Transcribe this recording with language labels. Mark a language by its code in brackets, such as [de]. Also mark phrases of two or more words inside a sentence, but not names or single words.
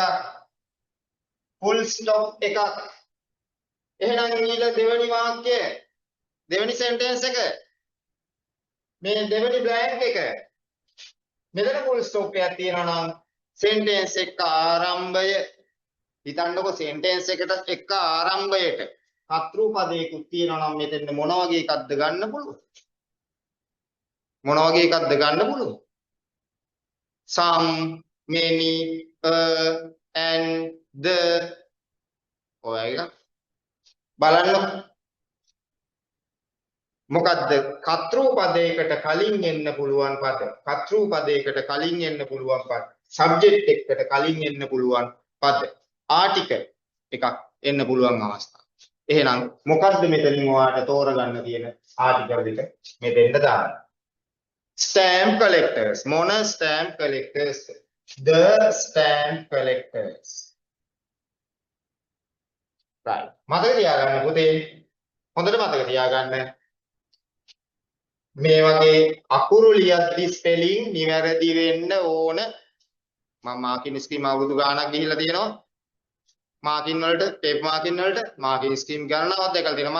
[en] full stop [si] එකක්. එහෙනම් ඊළ දෙවෙනි වාක්‍යය දෙවෙනි sentence එක මේ දෙවෙනි blank එක මෙතන [en] full stop [si] එකක් තියෙනවා නම් sentence එක ආරම්භය හිතන්නකො sentence එකට එක ආරම්භයට කර්තෘ පදයකුත් තියෙනවා නම් මෙතන මොන වගේ එකක්ද ගන්න පුළුවන්? මොන වගේ එකක්ද ගන්න පුළුවන්? [en] some, many, and the [si] ඔය එක බලන්න මොකද්ද කර්තෘ පදයකට කලින් එන්න පුළුවන් පද කර්තෘ පදයකට කලින් එන්න පුළුවන් පද subject එකට කලින් එන්න පුළුවන් පද article එකක් එන්න පුළුවන් අවස්ථා. එහෙනම් මොකද්ද මෙතනින් ඔයාලට තෝරගන්න තියෙන article එක මෙතෙන්ට දාන්න. [en] stamp collectors [si] මොන [en] stamp collectors? the stamp collectors. right. [si] මතක තියාගන්න පුතේ. හොඳට මතක තියාගන්න. මේ වගේ අකුරු ලියද්දි ස්පෙලිං නිවැරදි වෙන්න ඕන. මම [en] marking scheme [si] අවුරුදු ගාණක් ගිහිල්ලා තියෙනවා. මාකින් වලට ටේප් මාකින් වලට [en] marking scheme [si] ගණනාවක් දැකලා තියෙනවා.